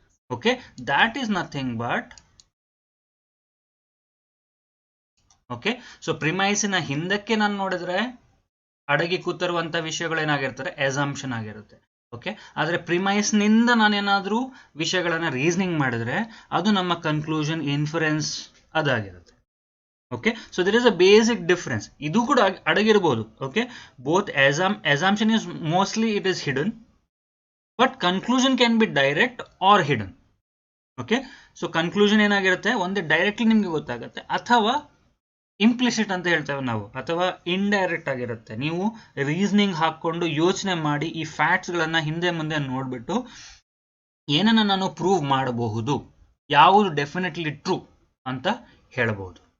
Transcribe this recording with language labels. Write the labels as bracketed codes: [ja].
[kn] Okay, [en] that is nothing but, [kn] okay so ಪ್ರಿಮೈಸಿನ ಹಿಂದಕ್ಕೆ ನಾನು ನೋಡಿದ್ರೆ ಅಡಗಿ ಕೂತಿರುವಂತ ವಿಷಯಗಳೇನಾಗಿರ್ತಾರೆ, ಎಸಂಪ್ಷನ್ ಆಗಿರುತ್ತೆ. ಓಕೆ, ಆದ್ರೆ ಪ್ರಿಮೈಸ್ನಿಂದ ನಾನೇನಾದ್ರೂ ವಿಷಯಗಳನ್ನ ರೀಸನಿಂಗ್ ಮಾಡಿದ್ರೆ ಅದು ನಮ್ಮ conclusion, inference ಅದಾಗಿರುತ್ತೆ. [en] okay, so there is a basic difference, [kn] ಇದು ಕೂಡ ಅಡಗಿರ್ಬೋದು. [en] Okay, both assumption is mostly it is hidden, but conclusion can be direct or hidden. [kn] Okay, so conclusion ಏನಾಗಿರುತ್ತೆ, ಒಂದೇ ಡೈರೆಕ್ಟ್ಲಿ ನಿಮ್ಗೆ ಗೊತ್ತಾಗುತ್ತೆ, ಅಥವಾ ಇಂಪ್ಲಿಸಿಟ್ ಅಂತ ಹೇಳ್ತೇವೆ ನಾವು, ಅಥವಾ ಇಂಡೈರೆಕ್ಟ್ ಆಗಿರುತ್ತೆ. ನೀವು ರೀಸನಿಂಗ್ ಹಾಕೊಂಡು ಯೋಚನೆ ಮಾಡಿ ಈ ಫ್ಯಾಕ್ಟ್ಸ್ಗಳನ್ನ ಹಿಂದೆ ಮುಂದೆ ನೋಡ್ಬಿಟ್ಟು ಏನನ್ನ ನಾನು ಪ್ರೂವ್ ಮಾಡಬಹುದು, ಯಾವುದು ಡೆಫಿನೆಟ್ಲಿ ಟ್ರೂ ಅಂತ ಹೇಳಬಹುದು.